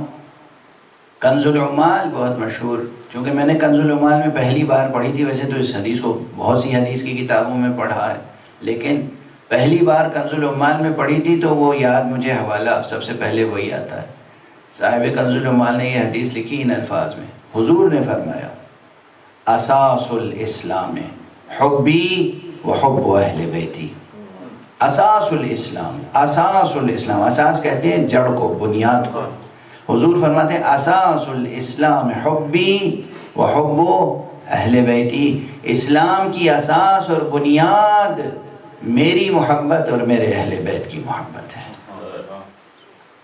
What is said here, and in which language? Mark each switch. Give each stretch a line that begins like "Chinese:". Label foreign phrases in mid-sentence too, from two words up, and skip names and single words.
Urdu: کنز العمال بہت مشہور، چونکہ میں نے کنز العمال میں پہلی بار پڑھی تھی، ویسے تو اس حدیث کو بہت سی حدیث کی کتابوں میں پڑھا ہے، لیکن پہلی بار کنز العمال میں پڑھی تھی تو وہ یاد مجھے حوالہ سب سے پہلے وہی آتا ہے. صاحب کنز العمال نے یہ حدیث لکھی ان الفاظ میں. حضور نے فرمایا
Arabic: اساس الاسلام حبی و حب اہل بیتی. اساس الاسلام، اساس الاسلام،
Urdu: اساس کہتے ہیں جڑ کو، بنیاد کو. حضور فرماتے ہیں
Arabic: اساس الاسلام حبی و حب اہل بیتی.
Urdu: اسلام کی اساس اور بنیاد میری محبت اور میرے اہل بیت کی محبت ہے.